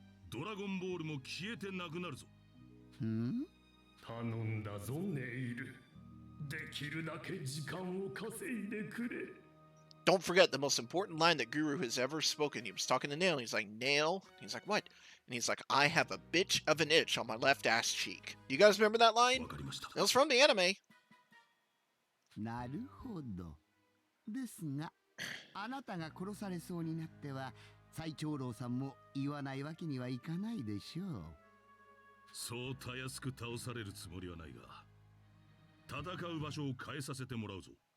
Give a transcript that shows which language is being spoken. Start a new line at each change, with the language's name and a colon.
Japanese: ドラゴンボールも消えてなくなるぞ。頼んだぞネイル。できるだけ時間を稼いでくれ。
English: Don't forget the most important line that Guru has ever spoken. He was talking to Nail, and he's like, Nail? He's like, what? And he's like, I have a bitch of an itch on my left ass cheek. Do you guys remember that line? It was from the anime.
Japanese: なるほど。ですが、あなたが殺されそうになっては、最長老さんも言わないわけにはいかないでしょう。そうたやすく倒されるつもりはないが、戦う場所を変えさせてもらうぞ。